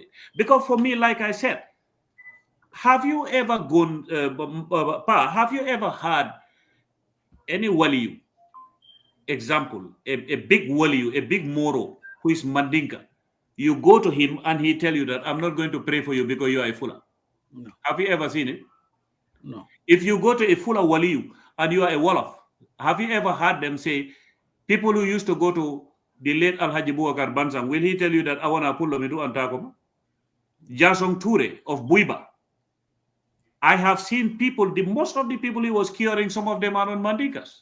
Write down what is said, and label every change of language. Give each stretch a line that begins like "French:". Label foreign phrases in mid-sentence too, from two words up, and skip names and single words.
English: Because for me, like I said, have you ever gone, have you ever had any waliyu, example, a big waliyu, a big moro, who is Mandinka? You go to him and he tell you that I'm not going to pray for you because you are a Fula. No. Have you ever seen it? No. If you go to a Fula waliyu and you are a Wolof, have you ever heard them say, people who used to go to the late Alhaji Boubacar Bansang, will he tell you that I want to pull Medu and Takoma? Jasong Ture of Buiba. I have seen people, most of the people he was curing, some of them are on Mandinkas.